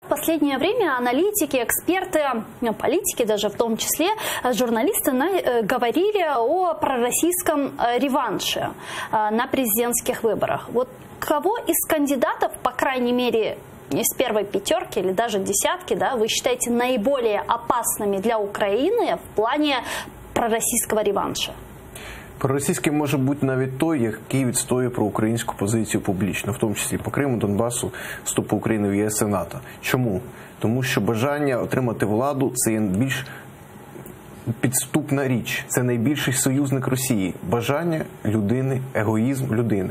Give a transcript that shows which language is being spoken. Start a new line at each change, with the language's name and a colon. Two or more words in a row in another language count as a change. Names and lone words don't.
Russian: последнее время аналитики, эксперты, политики даже в том числе, журналисты говорили о пророссийском реванше на президентских выборах. Вот кого из кандидатов, по крайней мере, из первой пятерки или даже десятки, да, вы считаете наиболее опасными для Украины в плане пророссийского реванша?
Ukrainian: Проросійським може бути навіть той, який відстоює про українську позицію публічно, в тому числі по Криму, Донбасу, вступу України в ЄС і НАТО. Чому? Тому що бажання отримати владу – це є більш підступна річ. Це найбільший союзник Росії. Бажання людини, егоїзм людини.